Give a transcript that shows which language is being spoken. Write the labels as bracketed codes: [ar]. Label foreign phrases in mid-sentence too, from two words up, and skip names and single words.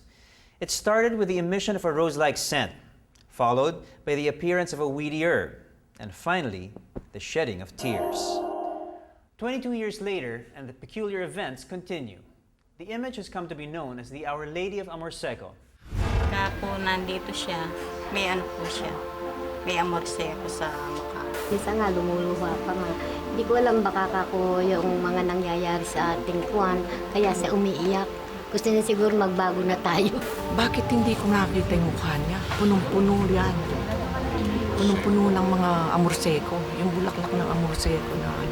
[en] It started with the emission of a rose-like scent, followed by the appearance of a weedy herb, and finally, the shedding of tears. 22 years later, and the peculiar events continue. The image has come to be known as the Our Lady of Amor Seco. [tl] Kaya po nandito siya, may ano po siya, may amor seco sa mukha. Minsan nga lumuluha pa nga. Hindi ko alam baka kako yung mga nangyayari sa ating kuwan, kaya siya umiiyak. Gusto niya siguro magbago na tayo. Bakit hindi ko nakita yung mukha niya? Punong-puno yan. Punong-puno ng mga amorseko. Yung bulaklak ng amorseko na ano.